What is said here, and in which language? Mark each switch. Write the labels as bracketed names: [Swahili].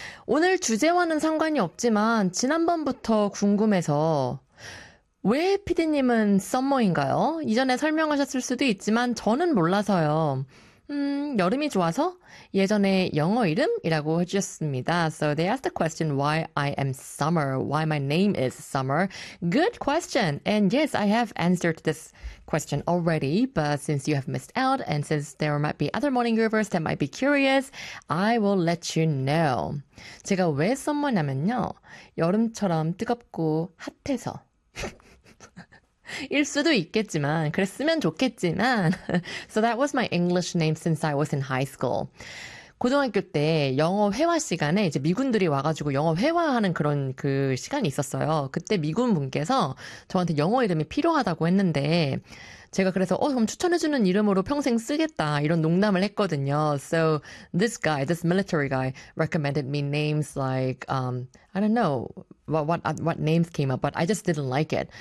[Korean] 오늘 주제와는 상관이 없지만, 지난번부터 궁금해서, 왜 PD님은 썸머인가요? 이전에 설명하셨을 수도 있지만, 저는 몰라서요. 여름이 좋아서 예전에 영어 이름이라고 해주셨습니다. [English] So they asked the question why I am summer, why my name is summer. Good question. And yes, I have answered this question already, but since you have missed out and since there might be other morning groovers that might be curious, I will let you know. [Korean] 제가 왜 썸머냐면요. 여름처럼 뜨겁고 핫해서. 일 수도 있겠지만, 그랬으면 좋겠지만. [English] So that was my English name since I was in high school. [Korean] 고등학교 때 영어 회화 시간에 이제 미군들이 와가지고 영어 회화하는 그런 그 시간이 있었어요. 그때 미군 분께서 저한테 영어 이름이 필요하다고 했는데, 제가 그래서, 그럼 추천해주는 이름으로 평생 쓰겠다. 이런 농담을 했거든요. [English] So this guy, this military guy, recommended me names like, I don't know what names came up, but I just didn't like it.